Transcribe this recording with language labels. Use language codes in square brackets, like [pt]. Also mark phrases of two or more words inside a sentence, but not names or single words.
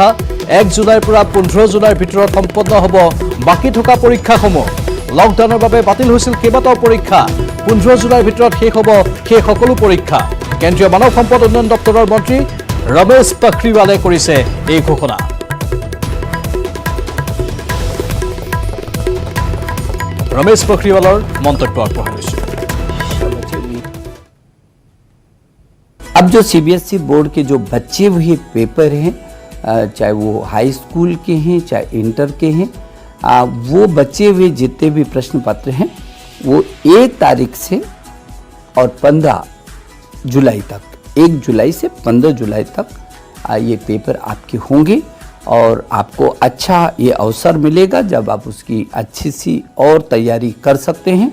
[as] 1 জুলাইৰ পৰা 15 জুলাইৰ ভিতৰত সম্পন্ন হ'ব বাকী থকা পৰীক্ষাসমূহ। লকডাউনৰ বাবে বাতিল হৈছিল কেইবাটাও পৰীক্ষা। 15 জুলাইৰ ভিতৰত শেষ হ'ব সেই সকলো পৰীক্ষা। কেন্দ্ৰীয় মানৱ সম্পদ উন্নয়ন দপ্তৰৰ মন্ত্ৰী ৰমেশ পখৰিয়ালে কৰিছে এই ঘোষণা। ৰমেশ পখৰিয়ালৰ মন্তব্য আগবঢ়াইছে। [hi] अब जो CBSE बोर्ड के जो बचे हुए पेपर हैं, चाहे वो हाई स्कूल के हैं चाहे इंटर के हैं, वो बचे हुए जितने भी प्रश्न पत्र हैं वो 1 तारीख से और 15 जुलाई तक, 1 जुलाई से 15 जुलाई तक ये पेपर आपके होंगे और आपको अच्छा ये अवसर मिलेगा जब आप उसकी अच्छी सी और तैयारी कर सकते हैं।